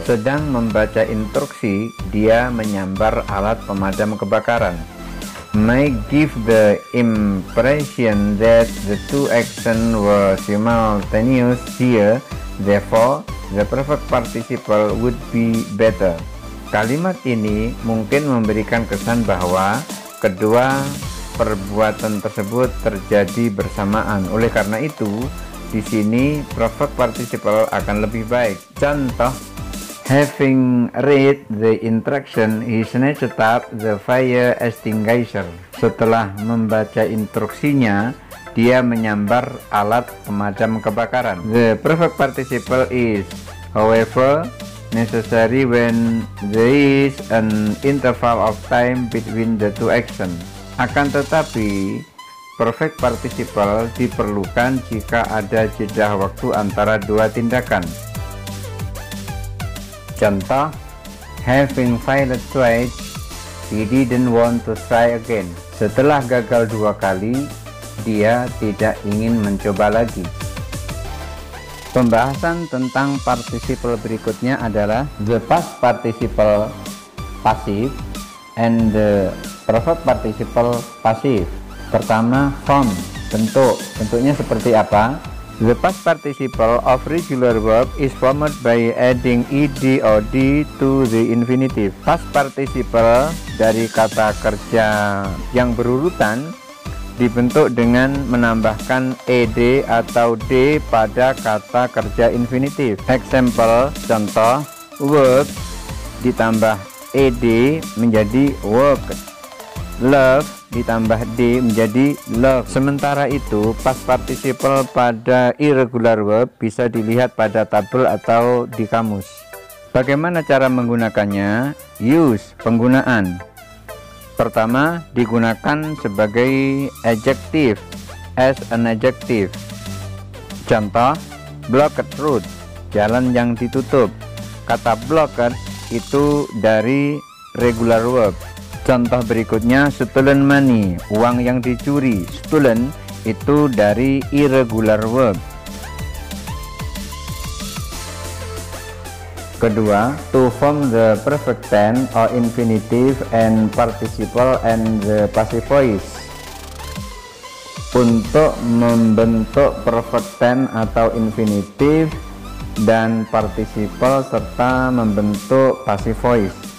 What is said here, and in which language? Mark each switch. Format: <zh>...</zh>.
<id>Sedang membaca instruksi, dia menyambar alat pemadam kebakaran.</id> <en>May give the impression that the two actions were simultaneous here, therefore the perfect participle would be better.</en> <id>Kalimat ini mungkin memberikan kesan bahwa kedua perbuatan tersebut terjadi bersamaan. Oleh karena itu, di sini perfect participle akan lebih baik. Contoh,</id> <en>having read the instruction, he snatched up the fire extinguisher.</en> <id>Setelah membaca instruksinya, dia menyambar alat pemadam kebakaran.</id> <en>The perfect participle is, however, necessary when there is an interval of time between the two actions.</en> <id>Akan tetapi, perfect participle diperlukan jika ada jeda waktu antara dua tindakan. Contoh,</id> <en>having failed twice, he didn't want to try again.</en> <id>Setelah gagal dua kali, dia tidak ingin mencoba lagi. Pembahasan tentang participle berikutnya adalah</id> <en>the past participle passive</en> <id>and the perfect participle passive. Pertama, form, bentuk. Bentuknya seperti apa?</id> <en>The past participle of regular verb is formed by adding ed or d to the infinitive.</en> <id>Past participle dari kata kerja yang berurutan dibentuk dengan menambahkan ed atau d pada kata kerja infinitif. Example, contoh, work ditambah ed menjadi worked. Love ditambah d menjadi love. Sementara itu, past participle pada irregular verb bisa dilihat pada tabel atau di kamus. Bagaimana cara menggunakannya? Use, penggunaan. Pertama, digunakan sebagai adjective,</id> <en>as an adjective.</en> <id>Contoh,</id> <en>blocked road,</en> <id>jalan yang ditutup. Kata blocked itu dari regular verb. Contoh berikutnya,</id> <en>stolen money,</en> <id>uang yang dicuri. Stolen itu dari irregular verb. Kedua,</id> <en>to form the perfect tense or infinitive and participle and the passive voice.</en> <id>Untuk membentuk perfect tense atau infinitive dan participle serta membentuk passive voice.</id>